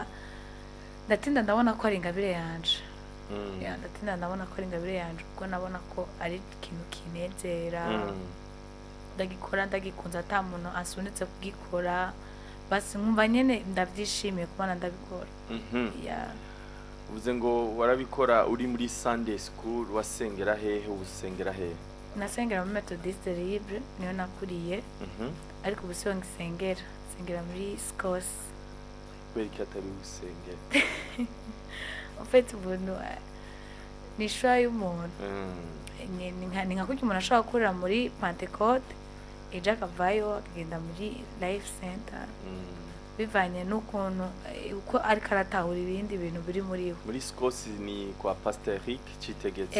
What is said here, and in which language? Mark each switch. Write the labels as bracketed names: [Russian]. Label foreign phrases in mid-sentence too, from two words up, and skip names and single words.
[Rundi] Ndatinda ndabona ko ari ingabire yanje. Ndatinda ndabona ko ari ingabire yanje kuko nabona ko ari ikintu kinezera. Ndagikora ndagikunze ata muntu asunitse kugikora, basi nkumva nyene ndavyishimiye kubana ndabikora. Uvuze ngo warabikora uri muri [English] Sunday school, [Rundi] wasengera hehe? Usengera hehe? Nasengera mu Methodiste Libre, niyo nakuriye. Ariko ubu siho ngisengera, sengera muri Scos. Kweri katari usengera? [French] En fait [Rundi] ubuntu ni shwa y'umuntu. Ni nka kuki umuntu ashobora gukorera muri Pentecote, ejo akavayo akagenda muri Life Center, bivanye n'ukuntu uko ariko aratahura ibindi bintu biri muri we. Muri Scos ni kwa Pastor Eric Citegetse.